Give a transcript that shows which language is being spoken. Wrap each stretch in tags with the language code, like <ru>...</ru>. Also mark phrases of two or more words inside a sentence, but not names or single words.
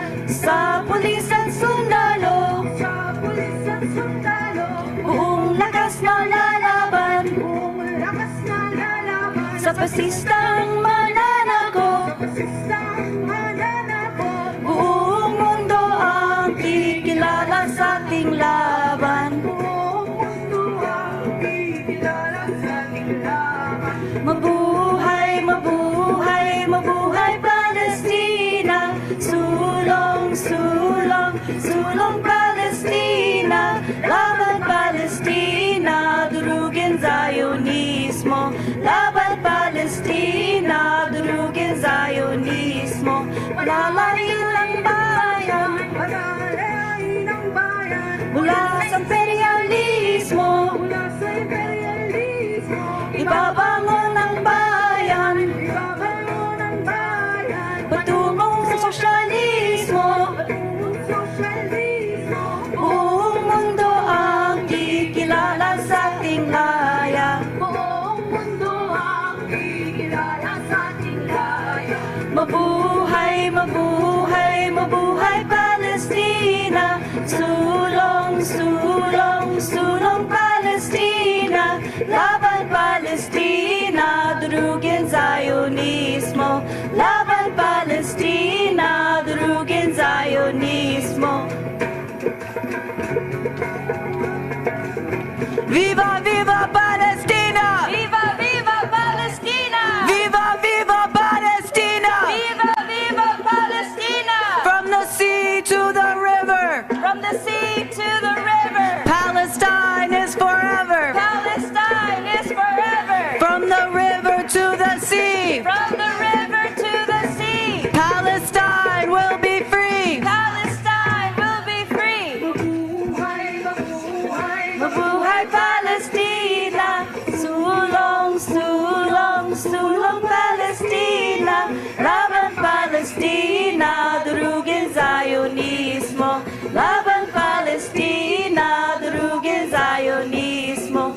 <tl>sa pulis at sundalo, buong lakas na lalaban, sa pasistang mananakop, buong mundo ang kikilala sa ating laban. Mabuhay, mabuhay, mabuhay Palestina, sulong, sulong, sulong Palestina, laban Palestina, durugin Zionismo, laban Palestina, durugin Zionismo, palalain ang bayan, mula sa imperialismo, ibabangon ang bayan, patungong sosyalismo, buong mundo ang kikilala sa ating laya, mabuhay, mabuhay, mabuhay Palestina, sulong, sulong, sulong Palestina, laban Palestina, durugin Zionismo, laban Palestina, durugin Zionismo.</tl> <es>Viva, viva Palestina! Viva, viva Palestina! Viva, viva Palestina! Viva, viva Palestina!</es> <en>From the sea to the river! From the sea to the river! Palestine is forever! Palestine is forever! From the river to the sea! From the river to the sea! Palestine will be free! Palestine will be free!</en> <tl>Mabuhay Palestina, sulong, sulong, sulong Palestina, laban Palestina, durugin Zionismo, laban Palestina, durugin Zionismo.</tl>